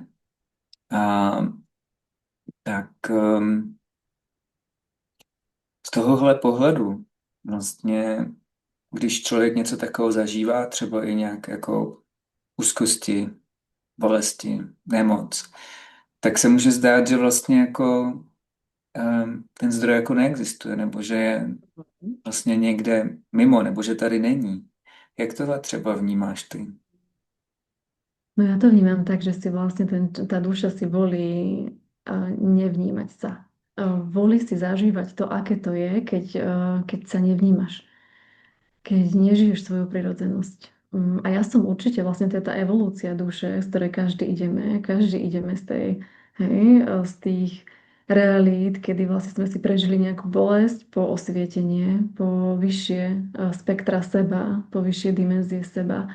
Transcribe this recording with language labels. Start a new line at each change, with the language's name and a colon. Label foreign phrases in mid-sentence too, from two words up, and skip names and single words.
Czech: A, tak z tohohle pohledu vlastně, když člověk něco takového zažívá, třeba i nějak jako úzkosti, bolesti, nemoc, tak se může zdát, že vlastně jako ten zdroj jako neexistuje, nebo že je vlastně někde mimo, nebo že tady není. Jak tohle třeba vnímáš ty?
Slovak: No ja to vnímam tak, že si vlastne tá duša si volí nevnímať sa. Volí si zažívať to, aké to je, keď sa nevnímaš, keď nežiješ svoju prirodzenosť. A ja som určite vlastne to je tá evolúcia duše, z ktorej každý ideme z tej, hej, z tých realít, kedy vlastne sme si prežili nejakú bolesť, po osvietenie, po vyššie spektra seba, po vyššie dimenzie seba.